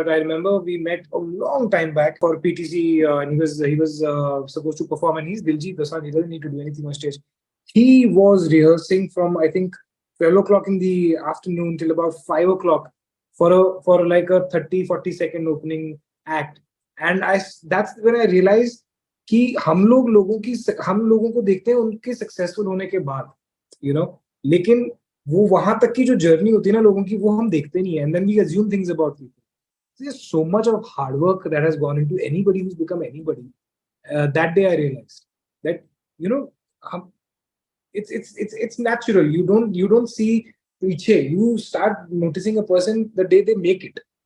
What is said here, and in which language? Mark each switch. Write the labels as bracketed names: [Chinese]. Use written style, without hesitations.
[English] But I remember we met a long time back for PTC, and he was supposed to perform, and he's Diljit Dosanjh. He doesn't need to do anything on stage. He was rehearsing from, I think, 12 o'clock in the afternoon till about 5 o'clock for like a 30-40 second opening act. And that's when I realized [Hindi] कि हम लोगों को देखते हैं उनके successful होने के बाद, लेकिन वो वहां तक की जो जर्नी होती है ना लोगों की, वो हम देखते नहीं है. [English] And then we assume things about people. There's so much of hard work that has gone into anybody who's become anybody. That day I realized that it's natural. You don't see [Hindi] piche. [English] You start noticing a person the day they make it.